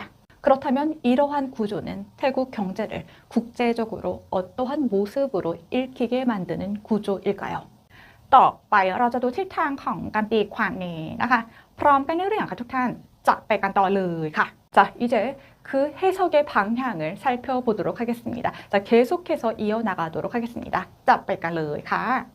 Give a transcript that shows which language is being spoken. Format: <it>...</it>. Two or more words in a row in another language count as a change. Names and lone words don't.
<ko>그렇다면 이러한 구조는 태국 경제를 국제적으로 어떠한 모습으로 읽히게 만드는 구조일까요?</ko> <th>ต่อไปเราจะดูทิศทางของการตีความนี้นะคะพร้อมกันในเรื่องค่ะทุกท่านจะไปกันต่อเลยค่ะ</th> <ko>자, 이제 그 해석의 방향을 살펴보도록 하겠습니다. 자, 계속해서 이어나가도록 하겠습니다.</ko> <th>จะไปกันเลยค่ะ</th>